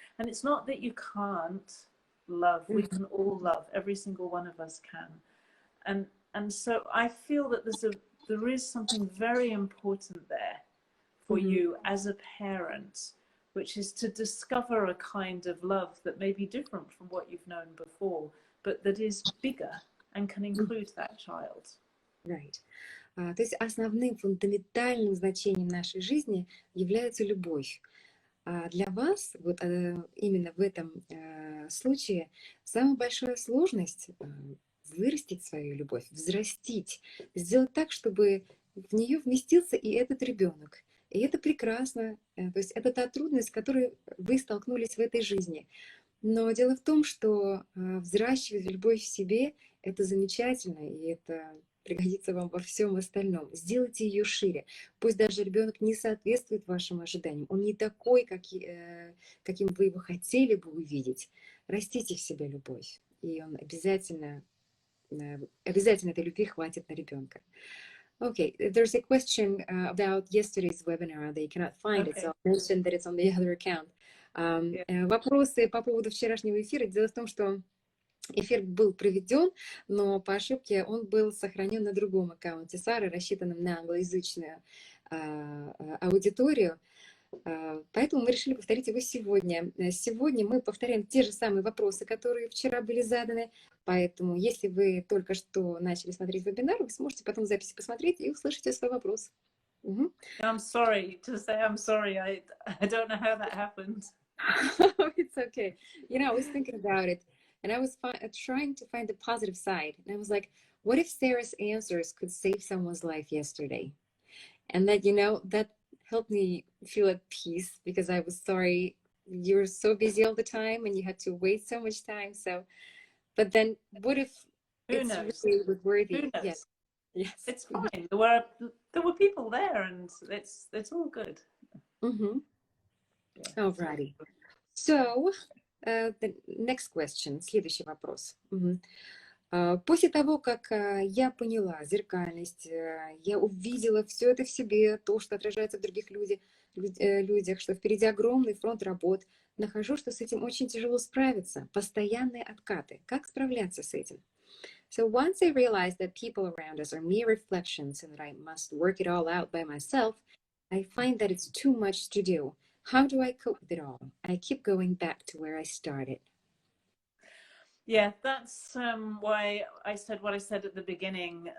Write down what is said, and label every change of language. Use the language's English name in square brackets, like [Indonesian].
[English] And it's not that you can't love. We can all love. Every single one of us can. And so I feel that there's a there is something very important there for you as a parent, which is to discover a kind of love that may be different from what you've known before, but that is bigger and can include that child. Right. [Russian] То есть основным фундаментальным значением нашей жизни является любовь. А для вас, вот именно в этом случае, самая большая сложность вырастить свою любовь, взрастить, сделать так, чтобы в нее вместился и этот ребенок. И это прекрасно. То есть это та трудность, с которой вы столкнулись в этой жизни. Но дело в том, что взращивать любовь в себе — это замечательно, и это пригодится вам во всем остальном. Сделайте ее шире. Пусть даже ребенок не соответствует вашим ожиданиям, он не такой, каким вы его хотели бы увидеть. Растите в себе любовь, и он обязательно этой любви хватит на ребенка. [English] Okay, there's a question about yesterday's webinar. They cannot find it, so I mentioned that it's on the other account. [Russian] Вопросы по поводу вчерашнего эфира. Дело в том, что эфир был проведен, но по ошибке он был сохранен на другом аккаунте Сары, рассчитанном на англоязычную аудиторию. Поэтому мы решили повторить его сегодня. Сегодня мы повторяем те же самые вопросы, которые вчера были заданы. Поэтому, если вы только что начали смотреть вебинар, вы сможете потом в записи посмотреть и услышите свой вопрос. [English] I'm sorry to say I'm sorry. I don't know how that happened. It's okay. You know, I was thinking about it, and I was trying to find the positive side. And I was like, what if Sarah's answers could save someone's life yesterday? And that, you know, that helped me feel at peace, because I was sorry you were so busy all the time and you had to wait so much time. So, but then what if it's really worthy? Yes. Yes. It's fine. There were people there, and it's all good. Alrighty. So, the next question. [Russian] Следующий вопрос. После того, как я поняла зеркальность, я увидела все это в себе, то, что отражается в других людях, что впереди огромный фронт работ, нахожу, что с этим очень тяжело справиться. Постоянные откаты. Как справляться с этим? [English] So once I realized that people around us are mere reflections and that I must work it all out by myself, I find that it's too much to do. How do I cope with it all? I keep going back to where I started. Yeah, that's why I said what I said at the beginning.